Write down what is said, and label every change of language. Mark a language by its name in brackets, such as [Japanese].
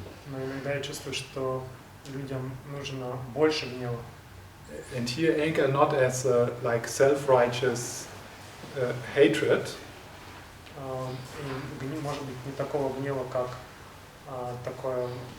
[Russian] Но иногда я чувствую, что людям нужно больше гнева. [English] And here anger not as like self-righteous hatred. [Russian] И может быть не такого гнева, как такое